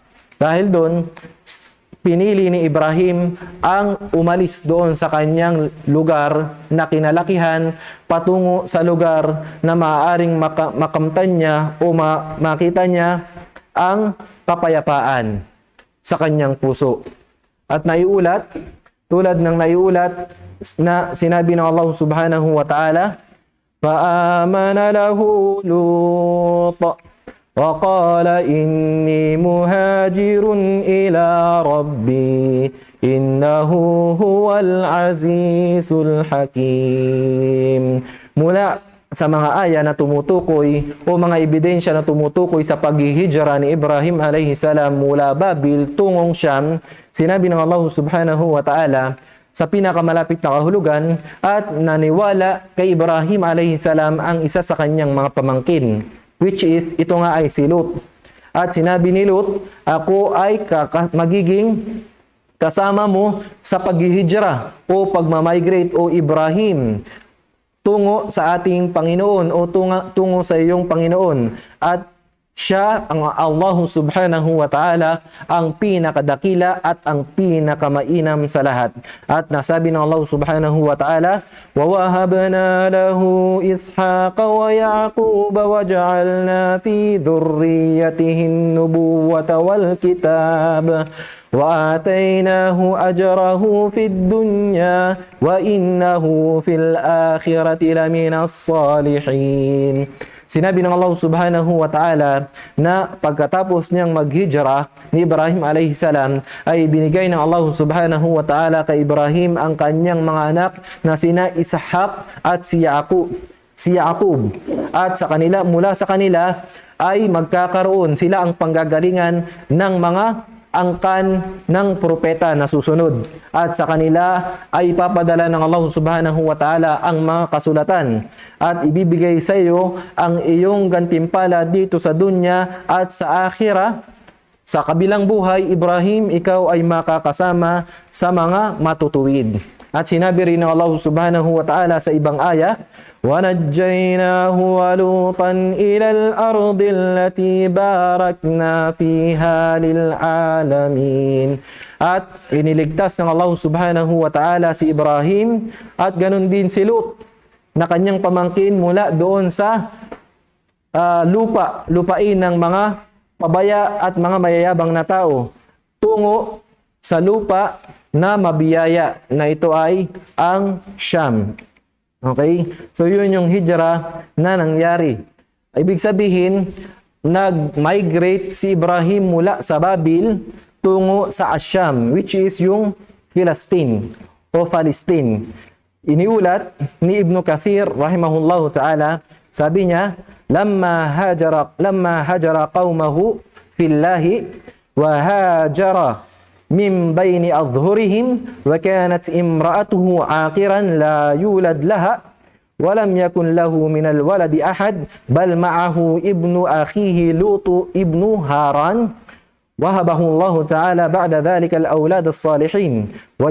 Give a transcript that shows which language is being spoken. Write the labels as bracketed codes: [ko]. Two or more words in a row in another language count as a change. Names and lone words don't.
[tl] Dahil doon, pinili ni Ibrahim ang umalis doon sa kanyang lugar na kinalakihan patungo sa lugar na maaaring makamtan niya o makita niya ang kapayapaan sa kanyang puso. At naiulat, tulad ng naiulat na sinabi ng [ar] الله سبحانه وتعالى, فَآمَنَ لَهُ لُوطٌ وقال إني مهاجر إلى ربي إنه هو العزيز الحكيم. [tl] Mula sa mga aya na tumutukoy o mga ebidensya na tumutukoy sa paghihijra ni Ibrahim [ar] عليه السلام [tl] mula Babil tungong Syam, sinabi ng [ar] الله سبحانه وتعالى [tl] sa pinakamalapit na kahulugan at naniwala kay Ibrahim [ar] عليه السلام [tl] ang isa sa kanyang mga pamangkin, [en] which is [tl] ito nga ay si Lut. At sinabi ni Lut, ako ay magiging kasama mo sa paghihijra o pagmamigrate o Ibrahim tungo sa ating Panginoon o tungo sa iyong Panginoon. At siya, ang [ar] الله سبحانه وتعالى, [tl] ang pinakadakila at ang pinakamainam sa lahat. At nasabi ng [ar] الله سبحانه وتعالى, وَوَهَبْنَا لَهُ إِسْحَاقَ وَيَعْقُوبَ وَجَعَلْنَا فِي ذُرِّيَّتِهِ النُّبُوَّةَ وَالْكِتَابَ وَآتَيْنَاهُ أَجْرَهُ فِي الدُّنْيَا وَإِنَّهُ فِي الْآخِرَةِ لَمِنَ الصَّالِحِينَ. [tl] Sinabi ng [ar] الله سبحانه وتعالى [tl] na pagkatapos niyang maghijra ni Ibrahim [ar] عليه السلام [tl] ay binigay ng [ar] الله سبحانه وتعالى [tl] kay Ibrahim ang kanyang mga anak na sina Ishaq at si Yaqub. At sa kanila, mula sa kanila ay magkakaroon sila ang panggagalingan ng mga angkan ng propeta na susunod. At sa kanila ay ipapadala ng [ar] الله سبحانه وتعالى [tl] ang mga kasulatan. At ibibigay sa iyo ang iyong gantimpala dito sa dunya at sa akhirah. Sa kabilang buhay, Ibrahim, ikaw ay makakasama sa mga matutuwid. At sinabi rin ng [ar] الله سبحانه وتعالى [tl] sa ibang aya, [ar] وَنَجَّيْنَاهُ وَلُوطًا إِلَى الْأَرْضِ الَّتِي بَارَكْنَا فِيهَا لِلْعَالَمِينَ. [tl] At iniligtas ng [ar] الله سبحانه وتعالى [tl] si Ibrahim at ganun din si Lut na kanyang pamangkin mula doon sa lupain ng mga pabaya at mga mayayabang na tao tungo sa lupa na mabiyaya na ito ay ang Syam. Okay? So yun yung hijra na nangyari. Ibig sabihin, nag-migrate si Ibrahim mula sa Babil tungo sa Asyam, [en] which is [tl] yung Palestine o Palestine. Iniulat ni Ibn Kathir [ar] رحمه الله تعالى, [tl] sabi niya, [ar] لما هاجر قومه في الله وهاجر من بين أظهرهم وكانت امرأته عاقرا لا يولد لها ولم يكن له من الولد أحد بل معه ابن أخيه لوط بن هاران وهبه الله تعالى بعد ذلك الأولاد الصالحين و